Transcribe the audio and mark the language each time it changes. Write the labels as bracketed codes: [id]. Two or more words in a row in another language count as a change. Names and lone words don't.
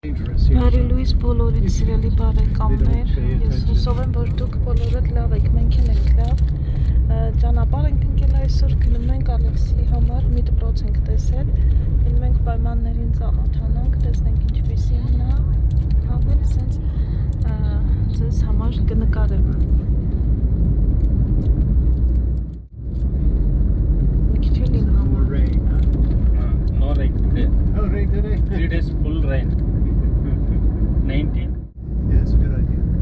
[en] dangerous. [hy] Mary Louise բոլորից սիրելի բարեկամներ, ես հուսով եմ, որ դուք բոլորդ լավ եք, մենք ենք լավ։ Ճանապարհ ենք ընկել այսօր, գնում ենք Ալեքսիի համար մի դպրոց ենք տեսել, գնում ենք պայմաններին ծանոթանանք, տեսնենք ինչպիսին նա, ավելի սենց ձեզ համար կնկարեմ։ Մի քիչ էլ իմ համար։ [en] No rain today. No rain today. 3 days full rain. 19. Yeah, it's a good idea.